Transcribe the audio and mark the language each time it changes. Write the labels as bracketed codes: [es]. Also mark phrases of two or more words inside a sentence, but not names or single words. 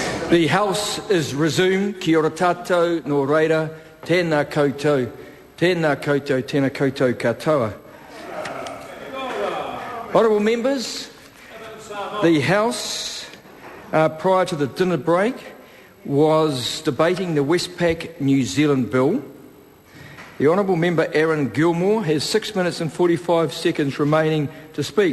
[en] The House is resumed. [mi] Kia ora tātou, nō reira, tēnā koutou, tēnā koutou katoa. [en] Honourable members, the House, prior to the dinner break, was debating the Westpac New Zealand bill. The Honourable Member Aaron Gilmore has 6 minutes and 45 seconds remaining to speak.